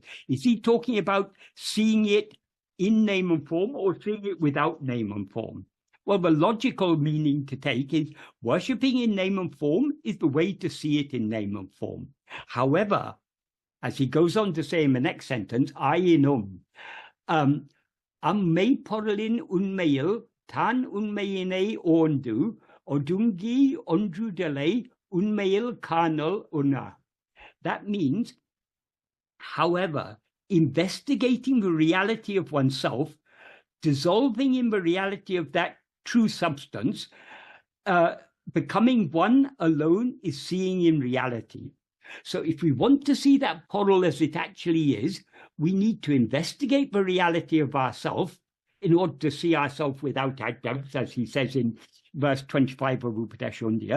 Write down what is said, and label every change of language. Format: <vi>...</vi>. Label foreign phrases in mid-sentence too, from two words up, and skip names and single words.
<en>Is he talking about seeing it in name and form or seeing it without name and form? Well, the logical meaning to take is worshipping in name and form is the way to see it in name and form. However, as he goes on to say in the next sentence,</en> <ta>மெய்ப்பொருளின் உண்மையில், தன் உண்மையினை ஒன்று, ஒடுங்கி ஒன்றுதலே உண்மையில் காணல் உண.</ta> <en>That means, however, investigating the reality of oneself, dissolving in the reality of that true substance, becoming one alone is seeing in reality. So if we want to see that portal as it actually is, we need to investigate the reality of ourself in order to see ourselves without adjuncts, as he says in verse 25 of Upadeshundya.</en>